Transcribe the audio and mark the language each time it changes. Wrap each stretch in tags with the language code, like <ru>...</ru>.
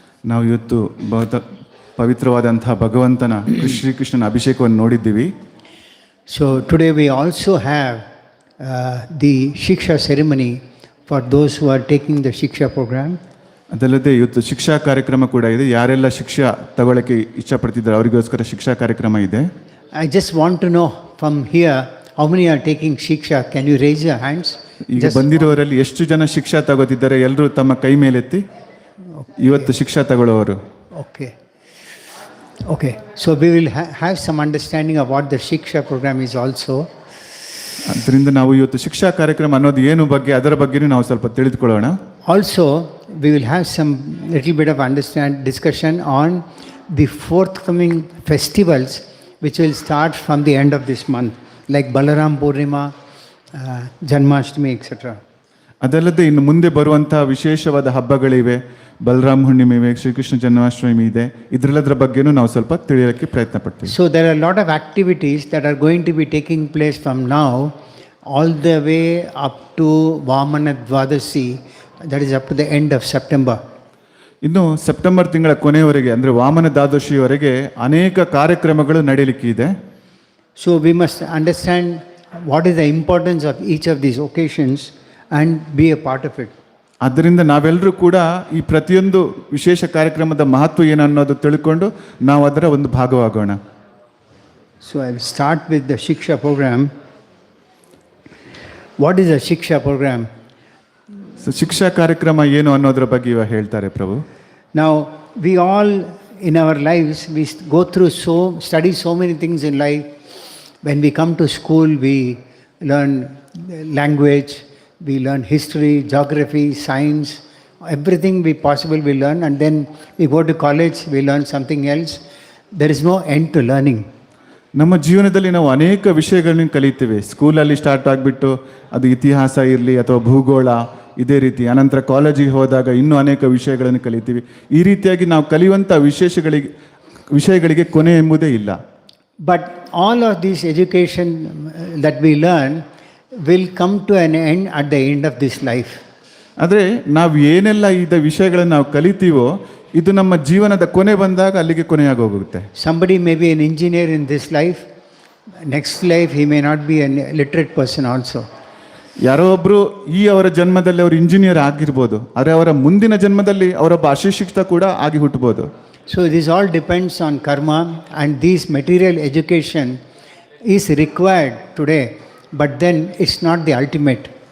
<kn>ನಾವು ಇವತ್ತು ಪವಿತ್ರವಾದಂತಹ ಭಗವಂತನ ಶ್ರೀಕೃಷ್ಣನ ಅಭಿಷೇಕವನ್ನು ನೋಡಿದ್ದೀವಿ.</kn> <en>So today we also have the Shiksha ceremony for those who are taking the Shiksha program.</en> <kn>ಅದಲ್ಲದೆ ಇವತ್ತು ಶಿಕ್ಷಾ ಕಾರ್ಯಕ್ರಮ ಕೂಡ ಇದೆ. ಯಾರೆಲ್ಲ ಶಿಕ್ಷಾ ತಗೊಳ್ಳಕ್ಕೆ ಇಷ್ಟಪಡ್ತಿದ್ದಾರೆ ಅವರಿಗೋಸ್ಕರ ಶಿಕ್ಷಾ ಕಾರ್ಯಕ್ರಮ ಇದೆ.</kn> <en>I just want to know from here how many are taking Shiksha. Can you raise your hands?</en> <kn>ಈಗ ಬಂದಿರೋರಲ್ಲಿ ಎಷ್ಟು ಜನ ಶಿಕ್ಷಾ ತಗೋತಿದ್ದಾರೆ ಎಲ್ಲರೂ ತಮ್ಮ ಕೈ ಮೇಲೆತ್ತಿ. ಇವತ್ತು ಶಿಕ್ಷಾ ತಗೊಳ್ಳೋರು.</kn> <en>Okay, so we will have some understanding of what the Shiksha program is also.</en> <kn>ಅದರಿಂದ ನಾವು ಇವತ್ತು ಶಿಕ್ಷಾ ಕಾರ್ಯಕ್ರಮ ಅನ್ನೋದು ಏನು ಬಗ್ಗೆ ಅದರ ಬಗ್ಗೆನೂ ನಾವು ಸ್ವಲ್ಪ ತಿಳಿದುಕೊಳ್ಳೋಣ.</kn> <en>Also, we will have some little bit of discussion on the forthcoming festivals which will start from the end of this month, like Balaram Purnima, Janmashtami, etc.</en> <kn>ಅದಲ್ಲದೆ ಇನ್ನು ಮುಂದೆ ಬರುವಂತಹ ವಿಶೇಷವಾದ ಹಬ್ಬಗಳಿವೆ. ಬಲರಾಮ ಹುಣ್ಣಿಮೆ ಇವೆ, ಶ್ರೀಕೃಷ್ಣ ಜನ್ಮಾಷ್ಟಮಿ ಇದೆ. ಇದರೆಲ್ಲದರ ಬಗ್ಗೆನೂ ನಾವು ಸ್ವಲ್ಪ ತಿಳಿಯೋಕ್ಕೆ ಪ್ರಯತ್ನ ಪಡ್ತೀವಿ.</kn> <en>So there are a lot of activities that are going to be taking place from now all the way up to Vamana Dvadasi, that is up to the end of September.</en> <kn>ಇನ್ನು September ತಿಂಗಳ ಕೊನೆಯವರೆಗೆ ಅಂದರೆ ವಾಮನ ದ್ವಾದಶಿಯವರೆಗೆ ಅನೇಕ ಕಾರ್ಯಕ್ರಮಗಳು ನಡೆಯಲಿಕ್ಕೆ ಇದೆ.</kn> <en>So we must understand what is the importance of each of these occasions and be a part of it.</en> <kn>ಆದ್ದರಿಂದ ನಾವೆಲ್ಲರೂ ಕೂಡ ಈ ಪ್ರತಿಯೊಂದು ವಿಶೇಷ ಕಾರ್ಯಕ್ರಮದ ಮಹತ್ವ ಏನು ಅನ್ನೋದು ತಿಳ್ಕೊಂಡು ನಾವು ಅದರ ಒಂದು ಭಾಗವಾಗೋಣ.</kn> <en>So I will start with the Shiksha program. What is a Shiksha program?</en> <kn>So ಶಿಕ್ಷಾ ಕಾರ್ಯಕ್ರಮ ಏನು ಅನ್ನೋದ್ರ ಬಗ್ಗೆ ಇವಾಗ ಹೇಳ್ತಾರೆ ಪ್ರಭು.</kn> <en>Now we all in our lives we go through study so many things in life. When we come to school we learn language, we learn history, geography, science, everything we possible we learn, and then we go to college, we learn something else. There is no end to learning.</en> <kn>ನಮ್ಮ ಜೀವನದಲ್ಲಿ ನಾವು ಅನೇಕ ವಿಷಯಗಳನ್ನ ಕಲಿತೀವಿ. ಸ್ಕೂಲಲ್ಲಿ start ಆಗಿಬಿಟ್ಟು ಅದು ಇತಿಹಾಸ ಇರಲಿ ಅಥವಾ ಭೂಗೋಳ ಇದೇ ರೀತಿ, ಅನಂತರ ಕಾಲೇಜಿಗೆ ಹೋದಾಗ ಇನ್ನೂ ಅನೇಕ ವಿಷಯಗಳನ್ನು ಕಲಿತೀವಿ. ಈ ರೀತಿಯಾಗಿ ನಾವು ಕಲಿಯುವಂಥ ವಿಷಯಗಳಿಗೆ ಕೊನೆ ಎಂಬುದೇ ಇಲ್ಲ.</kn> <en>But all of this education that we learn will come to an end at the end of this life.</en> <kn>ಆದರೆ ನಾವು ಏನೆಲ್ಲ ಇದ ವಿಷಯಗಳನ್ನು ನಾವು ಕಲಿತೀವೋ ಇದು ನಮ್ಮ ಜೀವನದ ಕೊನೆ ಬಂದಾಗ ಅಲ್ಲಿಗೆ ಕೊನೆಯಾಗಿ ಹೋಗುತ್ತೆ.</kn> <en>Somebody may be an engineer in this life, next life he may not be a literate person also.</en> <kn>ಯಾರೋ ಒಬ್ರು ಅವರ ಜನ್ಮದಲ್ಲಿ ಅವರು ಇಂಜಿನಿಯರ್ ಆಗಿರ್ಬೋದು, ಆದರೆ ಅವರ ಮುಂದಿನ ಜನ್ಮದಲ್ಲಿ ಅವರೊಬ್ಬ ಅಶಿಕ್ಷಿತ ಕೂಡ ಆಗಿ ಹುಟ್ಟಬಹುದು.</kn> <en>So this all depends on karma, and this material education is required today, but then it's not the ultimate.</en>